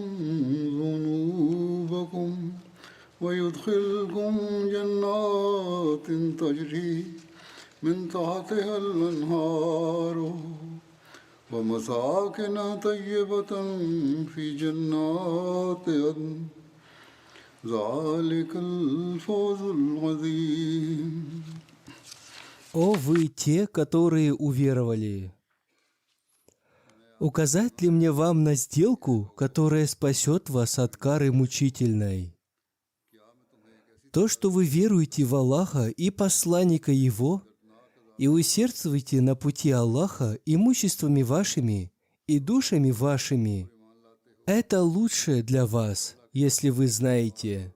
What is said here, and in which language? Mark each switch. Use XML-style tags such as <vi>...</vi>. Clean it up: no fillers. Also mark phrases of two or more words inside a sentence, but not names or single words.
<ar>ذنوبكم ويدخلكم جنات تجري من تحتها الأنهار ومساكن طيبة في جنات عدن ذلك الفوز العظيم.</ar> <ru>О вы те, которые уверовали! Указать ли мне вам на сделку, которая спасет вас от кары мучительной? То, что вы веруете в Аллаха и посланника Его, и усердствуете на пути Аллаха имуществами вашими и душами вашими, это лучшее для вас, если вы знаете.</ru>